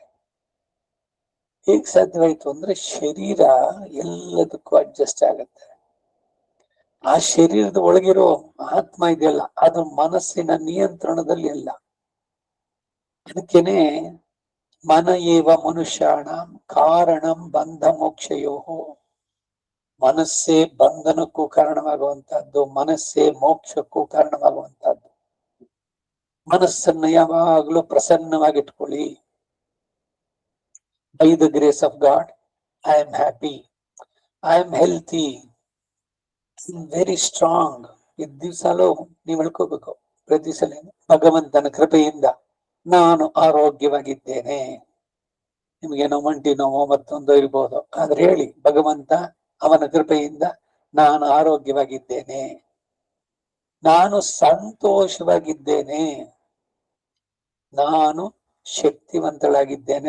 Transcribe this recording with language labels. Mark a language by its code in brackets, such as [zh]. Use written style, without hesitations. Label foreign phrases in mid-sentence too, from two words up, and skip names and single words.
[kn] ಹೇಗ್ ಸಾಧ್ಯವಾಯ್ತು ಅಂದ್ರೆ ಶರೀರ ಎಲ್ಲದಕ್ಕೂ ಅಡ್ಜಸ್ಟ್ ಆಗುತ್ತೆ. ಆ ಶರೀರದ ಒಳಗಿರೋ ಆತ್ಮ ಇದೆಯಲ್ಲ, ಅದು ಮನಸ್ಸಿನ ನಿಯಂತ್ರಣದಲ್ಲಿ ಇಲ್ಲ. [sa] ಅದಕ್ಕೇನೆ ಮನ ಏವ ಮನುಷ್ಯಾಣ ಕಾರಣಂ ಬಂಧ ಮೋಕ್ಷಯೋ. [kn] ಮನಸ್ಸೇ ಬಂಧನಕ್ಕೂ ಕಾರಣವಾಗುವಂತಹದ್ದು, ಮನಸ್ಸೇ ಮೋಕ್ಷಕ್ಕೂ ಕಾರಣವಾಗುವಂತಹದ್ದು. ಮನಸ್ಸನ್ನ ಯಾವಾಗಲೂ ಪ್ರಸನ್ನವಾಗಿಟ್ಕೊಳ್ಳಿ. [en] by the grace of God I am happy, I am healthy, very strong. [kn] ಇದ್ ದಿವ್ಸಲೂ ನೀವು ಹೇಳ್ಕೋಬೇಕು ಪ್ರತಿ ಸಲ, ಭಗವಂತನ ಕೃಪೆಯಿಂದ ನಾನು ಆರೋಗ್ಯವಾಗಿದ್ದೇನೆ. ನಿಮ್ಗೇನೋ ಮಂಟಿ ನೋವು ಮತ್ತೊಂದು ಇರ್ಬೋದು, ಆದ್ರೆ ಹೇಳಿ, ಭಗವಂತ ಅವನ ಕೃಪೆಯಿಂದ ನಾನು ಆರೋಗ್ಯವಾಗಿದ್ದೇನೆ, ನಾನು ಸಂತೋಷವಾಗಿದ್ದೇನೆ, ನಾನು ಶಕ್ತಿವಂತಳಾಗಿದ್ದೇನೆ.